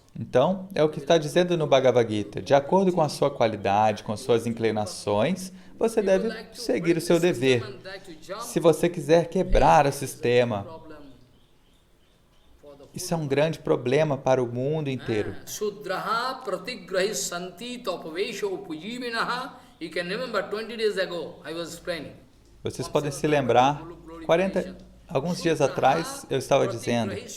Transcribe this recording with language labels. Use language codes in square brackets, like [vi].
[pt] Então, é o que está dizendo no Bhagavad Gita. De acordo com a sua qualidade, com as suas inclinações, você deve seguir o seu dever. Se você quiser quebrar o sistema, isso é um grande problema para o mundo inteiro. [sa] Sudraha pratigrahi santi tapavesha upujivinaha. [en] You can remember 20 days ago I was explaining. [pt] Vocês podem se lembrar, alguns dias atrás eu estava dizendo.